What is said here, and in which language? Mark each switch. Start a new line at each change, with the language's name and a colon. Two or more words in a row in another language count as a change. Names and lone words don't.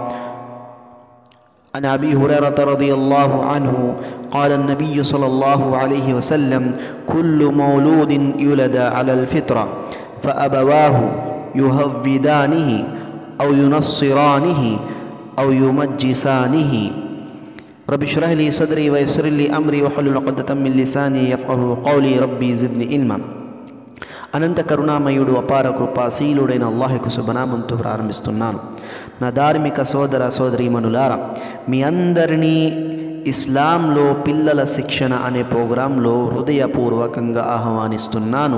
Arabic: عن أبي هريرة رضي الله عنه قال النبي صلى الله عليه وسلم كل مولود يولد على الفطرة فأبواه يهودانه أو ينصرانه أو يمجسانه. رب اشرح لي صدري ويسر لي أمري واحلل عقدة من لساني يفقهوا قولي ربي زدني علما.
Telugu: అనంత కరుణామయుడు అపార కృపాశీలుడైన అల్లాహుకు శుభనామంతో ప్రారంభిస్తున్నాను. నా ధార్మిక సోదర సోదరీమణులారా, మీ అందరినీ ఇస్లాంలో పిల్లల శిక్షణ అనే ప్రోగ్రాంలో హృదయపూర్వకంగా ఆహ్వానిస్తున్నాను.